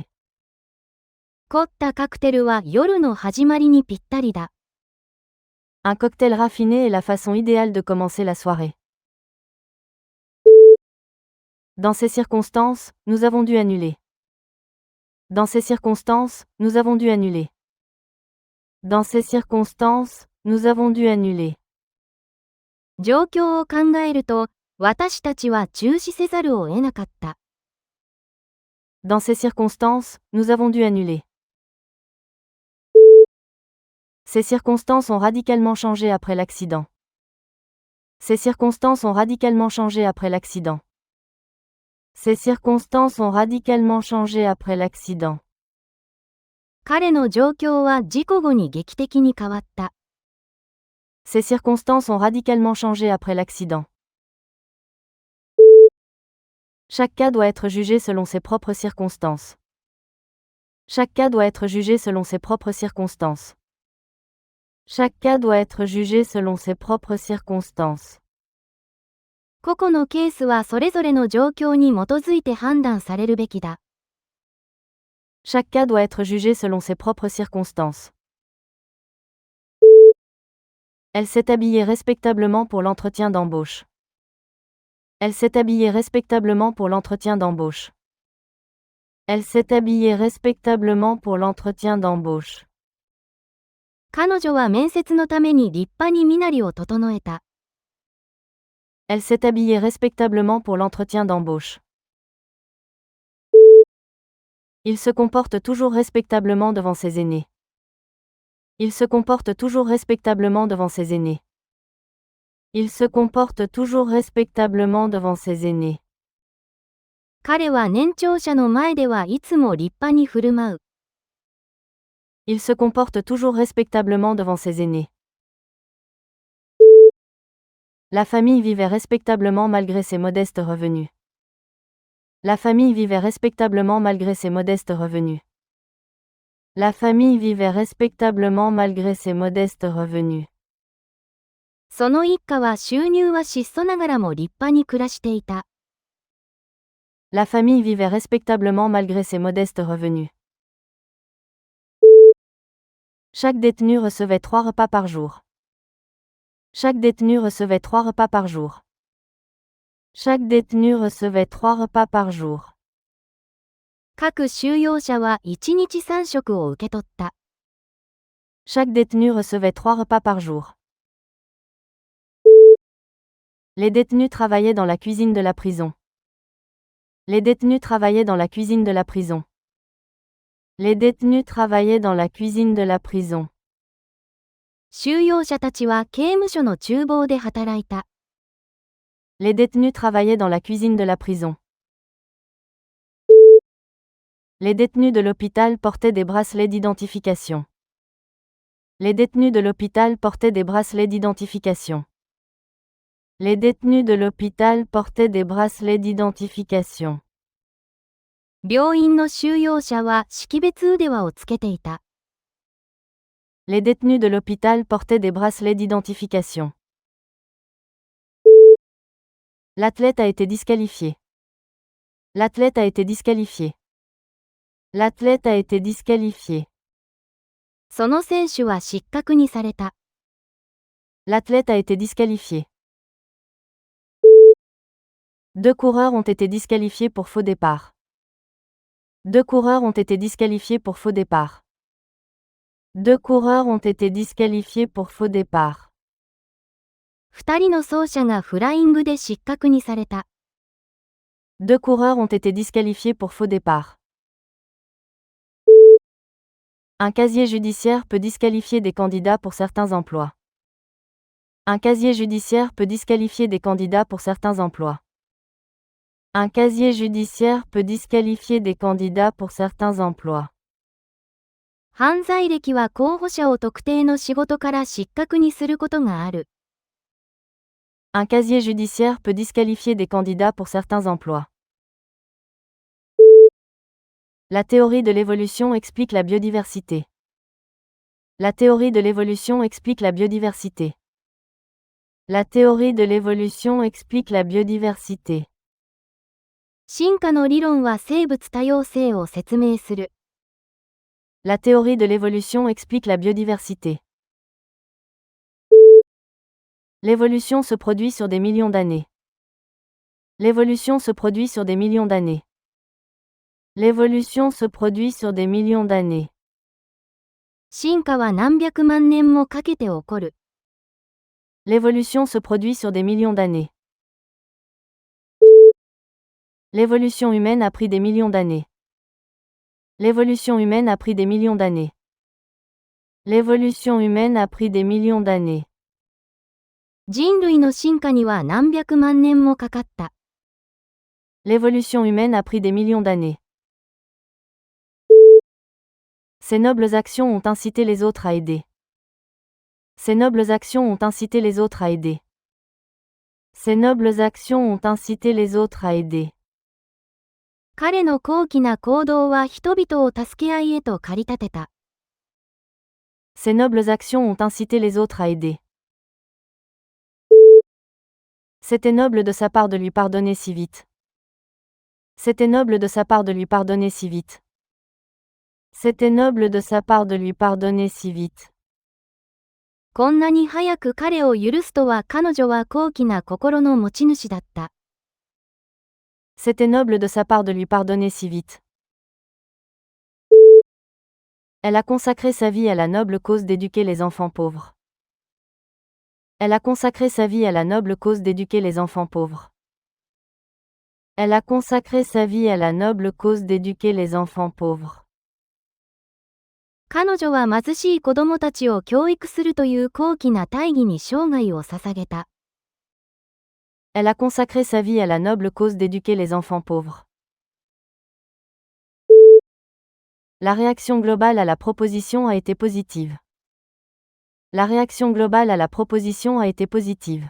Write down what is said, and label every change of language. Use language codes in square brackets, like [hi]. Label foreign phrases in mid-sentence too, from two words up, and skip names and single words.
[ja] 凝ったカクテルは夜の始まりにぴったりだ。 [fr] Un cocktail raffiné est la façon idéale de commencer la soirée. Dans ces circonstances, nous avons dû annuler. Dans ces circonstances, nous avons dû annuler. Dans ces circonstances, nous avons dû annuler. [ja] 状況を考えると、私たちは中止せざるを得なかった。 [fr] Dans ces circonstances, nous avons dû annuler. Ces circonstances ont radicalement changé après l'accident. Ces circonstances ont radicalement changé après l'accident. Ces circonstances ont radicalement changé après l'accident. [ja] 彼の状況は事故後に劇的に変わった。 [fr] Ces circonstances ont radicalement changé après l'accident. Chaque cas doit être jugé selon ses propres circonstances. Chaque cas doit être jugé selon ses propres circonstances. Chaque cas doit être jugé selon ses propres circonstances. [ja] 個々のケースはそれぞれの状況に基づいて判断されるべきだ。 [fr] Chaque cas doit être jugé selon ses propres circonstances. Elle s'est habillée respectablement pour l'entretien d'embauche. Elle s'est habillée respectablement pour l'entretien d'embauche. Elle s'est habillée respectablement pour l'entretien d'embauche. [ja] 彼女は面接のために立派に身なりを整えた。 [fr] Elle s'est habillée respectablement pour l'entretien d'embauche. Il se comporte toujours respectablement devant ses aînés. Il se comporte toujours respectablement devant ses aînés. Il se comporte toujours respectablement devant ses aînés. [ja] 彼は年長者の前ではいつも立派に振る舞う。 [fr] Il se comporte toujours respectablement devant ses aînés. La famille vivait respectablement malgré ses modestes revenus. La famille vivait respectablement malgré ses modestes revenus. La famille vivait respectablement malgré ses modestes revenus. [ja] その一家は収入は質素ながらも立派に暮らしていた。 [fr] La famille vivait respectablement malgré ses modestes revenus. Chaque détenu recevait 3 repas par jour. Chaque détenu recevait 3 repas par jour. Chaque détenu recevait 3 repas par jour. [ja] 各収容者は1日3食を受け取った。 [fr] Chaque détenu recevait 3 repas par jour. Les détenus travaillaient dans la cuisine de la prison. Les détenus travaillaient dans la cuisine de la prison. Les détenus travaillaient dans la cuisine de la prison. [ja] 収容者たちは刑務所の厨房で働いた。 [fr] Les détenus travaillaient dans la cuisine de la prison. Les détenus de l'hôpital portaient des bracelets d'identification. Les détenus de l'hôpital portaient des bracelets d'identification. Les détenus de l'hôpital portaient des bracelets d'identification. [ja] 病院の収容者は識別腕輪をつけていた。 [fr] Les détenus de l'hôpital portaient des bracelets d'identification. L'athlète a été disqualifié. L'athlète a été disqualifié. L'athlète a été disqualifié. [ja] その選手は失格にされた。 [fr] L'athlète a été disqualifié. 2 coureurs ont été disqualifiés pour faux départ. 2 coureurs ont été disqualifiés pour faux départ. 2 coureurs ont été disqualifiés pour faux départ. [ja] 2 人の走者がフライングで失格にされた。 [fr] 2 coureurs ont été disqualifiés pour faux départ. Un casier judiciaire peut disqualifier des candidats pour certains emplois. Un casier judiciaire peut disqualifier des candidats pour certains emplois. Un casier judiciaire peut disqualifier des candidats pour certains emplois. [ja] 犯罪歴は候補者を特定の仕事から失格にすることがある。 [fr] Un casier judiciaire peut disqualifier des candidats pour certains emplois. La théorie de l'évolution explique la biodiversité. La théorie de l'évolution explique la biodiversité. La théorie de l'évolution explique la biodiversité. [ja] 進化の理論は生物多様性を説明する。 [fr] La théorie de l'évolution explique la biodiversité. L'évolution se produit sur des millions d'années. L'évolution se produit sur des millions d'années. L'évolution se produit sur des millions d'années. [ja] 進化は何百万年もかけて起こる。 [fr] L'évolution se produit sur des millions d'années. L'évolution humaine a pris des millions d'années. L'évolution humaine a pris des millions d'années. L'évolution humaine a pris des millions d'années. [ja] 人類の進化には何百万年もかかった。 [fr] L'évolution humaine a pris des millions d'années. Ces nobles actions ont incité les autres à aider. Ces nobles actions ont incité les autres à aider. Ces nobles actions ont incité les autres à aider. [ja] 彼の高貴な行動は人々を助け合いへと駆り立てた。 [fr] Ces nobles actions ont incité les autres à aider. C'était noble de sa part de lui pardonner si vite. C'était noble de sa part de lui pardonner si vite. C'était noble de sa part de lui pardonner si vite. [ja] こんなに早く彼を許すとは彼女は高貴な心の持ち主だった。 [fr] C'était noble de sa part de lui pardonner si vite. Elle a consacré sa vie à la noble cause d'éduquer les enfants pauvres. Elle a consacré sa vie à la noble cause d'éduquer les enfants pauvres. Elle a consacré sa vie à la noble cause d'éduquer les enfants pauvres. [ja] 彼女は貧しい子供たちを教育するという高貴な大義に生涯を捧げた。 [fr] Elle a consacré sa vie à la noble cause d'éduquer les enfants pauvres. La réaction globale à la proposition a été positive. La réaction globale à la proposition a été positive.